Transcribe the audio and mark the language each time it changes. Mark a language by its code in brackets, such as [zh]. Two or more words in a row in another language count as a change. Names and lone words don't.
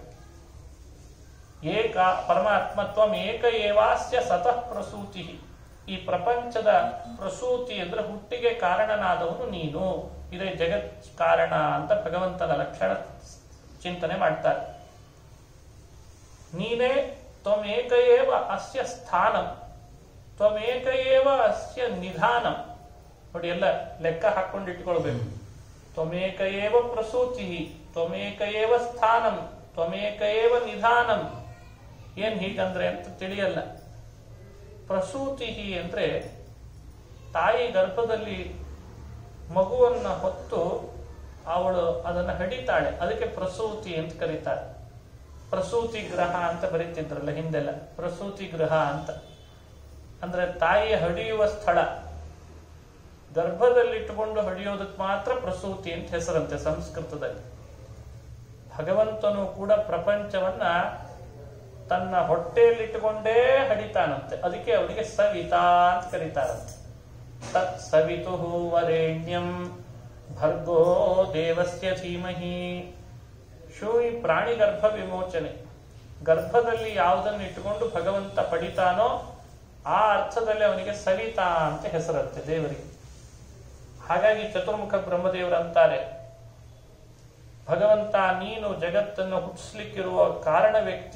[sa] ಏಕ ಪರಮಾತ್ಮತ್ವಂ ಏಕ ಏವಾಸ್ಯ ಸತಃ ಪ್ರಸೂತಿ. [kn] ಈ ಪ್ರಪಂಚದ ಪ್ರಸೂತಿ ಅಂದ್ರೆ ಹುಟ್ಟಿಗೆ ಕಾರಣನಾದವನು ನೀನು. ಇದೇ ಜಗತ್ ಕಾರಣ ಅಂತ ಭಗವಂತನ ಲಕ್ಷಣ ಚಿಂತನೆ ಮಾಡ್ತಾರೆ. [sa] ನೀನೇ ತ್ವಮೇಕ ಏವ ಅಸ್ಯ ಸ್ಥಾನಂ, ತ್ವಮೇಕ ಏವ ಅಸ್ಯ ನಿಧಾನಂ. [kn] ನೋಡಿ, ಎಲ್ಲ ಲೆಕ್ಕ ಹಾಕೊಂಡು ಇಟ್ಕೊಳ್ಬೇಕು. [sa] ತ್ವಮೇಕ ಏವ ಪ್ರಸೂತಿ, ತ್ವಮೇಕ ಏವ ಸ್ಥಾನಂ, ತ್ವಮೇಕ ಏವ ನಿಧಾನಂ. [kn] ಏನ್ ಹೀಗಂದ್ರೆ ಅಂತ ತಿಳಿಯಲ್ಲ. ಪ್ರಸೂತಿ ಅಂದ್ರೆ ತಾಯಿ ಗರ್ಭದಲ್ಲಿ ಮಗುವನ್ನ ಹೊತ್ತು ಅವಳು ಅದನ್ನು ಹಡಿತಾಳೆ, ಅದಕ್ಕೆ ಪ್ರಸೂತಿ ಅಂತ ಕರೀತಾರೆ. ಪ್ರಸೂತಿ ಗೃಹ ಅಂತ ಬರೀತಿದ್ರಲ್ಲ ಹಿಂದೆಲ್ಲ, ಪ್ರಸೂತಿ ಗೃಹ ಅಂತ ಅಂದ್ರೆ ತಾಯಿಯ ಹಡಿಯುವ ಸ್ಥಳ. ಗರ್ಭದಲ್ಲಿಟ್ಟುಕೊಂಡು ಹಡಿಯೋದಕ್ಕೆ ಮಾತ್ರ ಪ್ರಸೂತಿ ಅಂತ ಹೆಸರಂತೆ ಸಂಸ್ಕೃತದಲ್ಲಿ. ಭಗವಂತನು ಕೂಡ ಪ್ರಪಂಚವನ್ನ ತನ್ನ ಹೊಟ್ಟೆಯಲ್ಲಿಟ್ಟುಕೊಂಡೇ ಹಡಿತಾನಂತೆ. ಅದಕ್ಕೆ ಅವರಿಗೆ ಸವಿತಾ ಅಂತ ಕರೀತಾರಂತೆ. [sa] ತತ್ ಸವಿತು ವರೇಣ್ಯಂ ಭರ್ಗೋ ದೇವಸ್ಯ ಧೀಮಹಿ. ಶೂಯಿ ಪ್ರಾಣಿ ಗರ್ಭ ವಿಮೋಚನೆ. [kn] ಗರ್ಭದಲ್ಲಿ ಯಾವುದನ್ನು ಇಟ್ಟುಕೊಂಡು ಭಗವಂತ ಪಡಿತಾನೋ ಆ ಅರ್ಥದಲ್ಲಿ ಅವನಿಗೆ ಸವಿತಾ ಅಂತ ಹೆಸರಂತೆ ದೇವರಿಗೆ. ಹಾಗಾಗಿ ಚತುರ್ಮುಖ ಬ್ರಹ್ಮದೇವರು ಅಂತಾರೆ, ಭಗವಂತ ನೀನು ಜಗತ್ತನ್ನು ಹುಟ್ಟಿಸ್ಲಿಕ್ಕಿರುವ ಕಾರಣ ವ್ಯಕ್ತಿ.